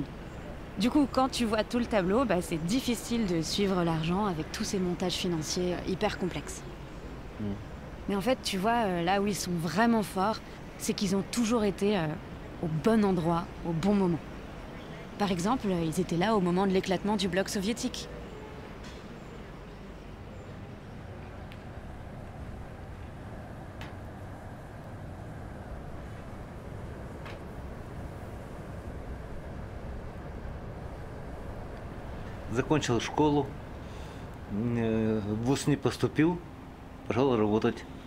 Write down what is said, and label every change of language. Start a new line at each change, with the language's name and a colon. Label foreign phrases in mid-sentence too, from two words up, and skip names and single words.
French: Du coup, quand tu vois tout le tableau, c'est difficile de suivre l'argent avec tous ces montages financiers hyper complexes. Mais en fait, tu vois, là où ils sont vraiment forts, c'est qu'ils ont toujours été au bon endroit, au bon moment. Par exemple, ils étaient là au moment de l'éclatement du bloc soviétique.
Russian: Закончил школу, в ВУЗ не поступил, пошел работать.